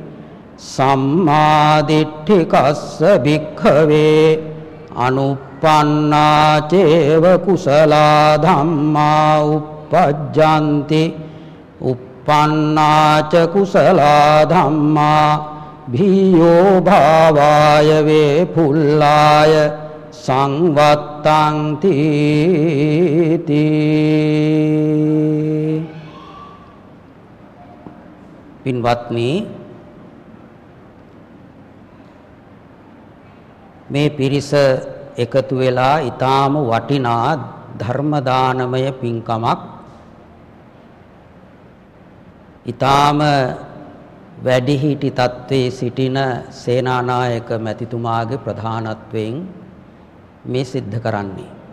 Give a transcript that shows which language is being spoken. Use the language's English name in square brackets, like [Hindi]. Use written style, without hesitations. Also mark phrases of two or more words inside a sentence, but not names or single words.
[Pali] sammādiṭṭhikassa bhikkhave anuppannā ceva kusalā dhammā uppajjanti uppannā ca kusalā dhammā bhiyo bhāvāya vepullāya samvattanti ti. [Sinhala] පින්වත්නි, මේ පිරිස එකතු වෙලා ඊටාම වටිනා ධර්ම දානමය පින්කමක් ඊටාම වැඩිහිටි තත්ත්වයේ සිටින සේනානායක මැතිතුමාගේ ප්‍රධානත්වයෙන් මේ සිද්ධ කරන්නේ.